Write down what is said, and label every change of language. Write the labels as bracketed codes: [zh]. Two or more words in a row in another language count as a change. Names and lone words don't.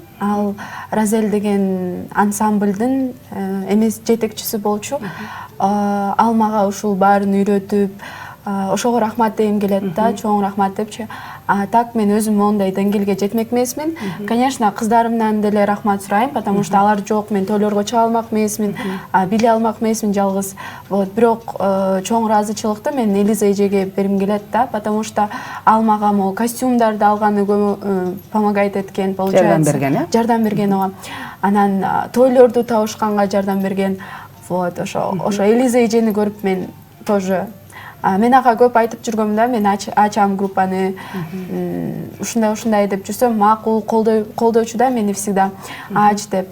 [ky] Ал Разель деген ансамблдын эмес жетекчиси болчу. Ал мага ушул баарын үйрөтүп, ошого рахмат дегим келет да, чоң рахмат депчи. Так мен өзүм мондай деңгээлге жетмек эмесмин. Конечно, кыздарымдан деле рахмат сурайм, [ru] потому что [ky] алар жок, мен тойлорго чыга алмак эмесмин, биле алмак эмесмин жалгыз. Вот, бирок чоң ыраазычылыкты мен Элиза эжеге бергим келет да, [ru] потому что [ky] ал мага могу костюмдарды алганы помогает эткен, получается. Жардам берген, ооба. Анан тойлорду табышканга жардам берген. Вот, ошо Элиза эжени көрүп мен тоже мен ага көп айтып жүргөм да, мен ачам группаны, ушундай деп жүрсөм, макул колдоочу да мени всегда ач деп.